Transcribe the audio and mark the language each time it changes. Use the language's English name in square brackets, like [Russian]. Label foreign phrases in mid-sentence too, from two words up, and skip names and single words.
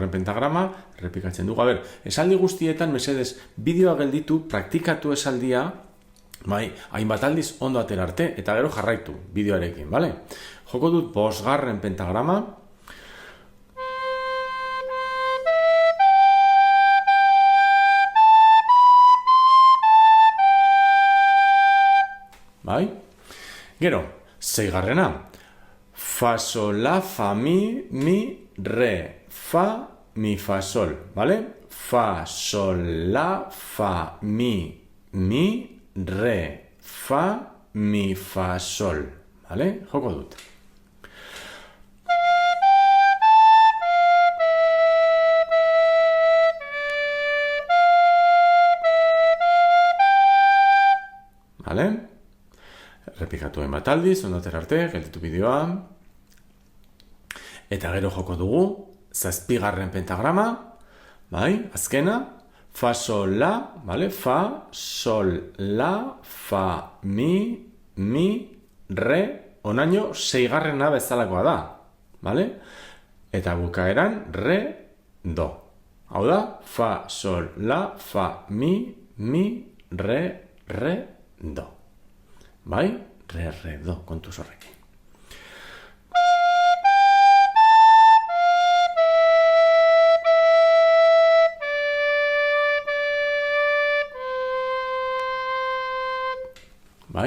[Basque] pentagrama, errepikatzen dugu. Esaldi guztietan, mesedez, bideoa gelditu, praktikatu esaldia, bai, hainbat aldiz ondo aterarte, eta gero jarraitu bideoarekin, bale? Joko dut 5. pentagrama. Bai? Gero, 6. Fa, sol, la, fa, mi, re. Fa, mi, fa, sol. Vale? Fa, sol, la, fa, mi, re. Fa, mi, fa, sol. Vale? Joko dut. Vale? Repikatu hainbat aldiz, ondo aterarte, gelditu bideoa. Eta gero joko dugu, 7. pentagrama, bai, azkena, fa, sol, la, vale? Fa, sol, la, fa, mi, re, onaino 6. bezalakoa da, vale? Eta bukaeran, re, do. Hau da, fa, sol, la, fa, mi, re, do. Bai? Re, do, kontuz horrekin. Bai?